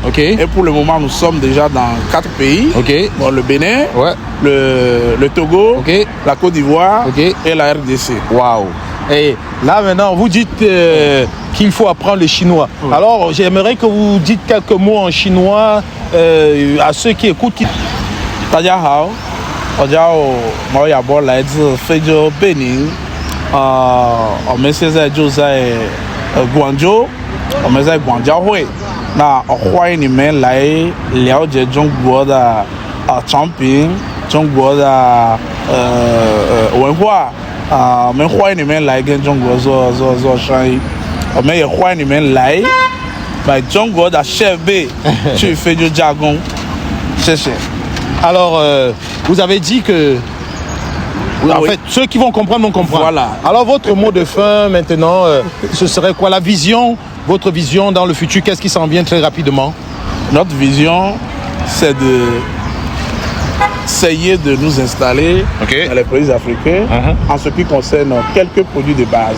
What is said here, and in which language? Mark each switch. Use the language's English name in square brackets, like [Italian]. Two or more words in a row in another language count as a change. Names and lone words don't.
[French] Et pour le moment, nous sommes déjà dans 4 pays. Bon, le Bénin, le Togo, la Côte d'Ivoire et la RDC. Waouh! Et là maintenant, vous dites qu'il faut apprendre le chinois. Alors, j'aimerais que vous dites quelques mots en chinois à ceux qui écoutent. [Chinese] 大家好，我叫毛亚波，来自非洲贝宁。我们现在就在广州，我们在广交会。那欢迎你们来了解中国的产品，中国的文化。我们欢迎你们来跟中国做生意。我们也欢迎你们来买中国的设备去非洲加工。谢谢。 [French] Alors, vous avez dit que... En fait, ceux qui vont comprendre vont comprendre. Voilà. Alors, votre mot de fin, maintenant, ce serait quoi? La vision, votre vision dans le futur, qu'est-ce qui s'en vient très rapidement? Notre vision, c'est d'essayer de nous installer dans les pays africains en ce qui concerne quelques produits de base.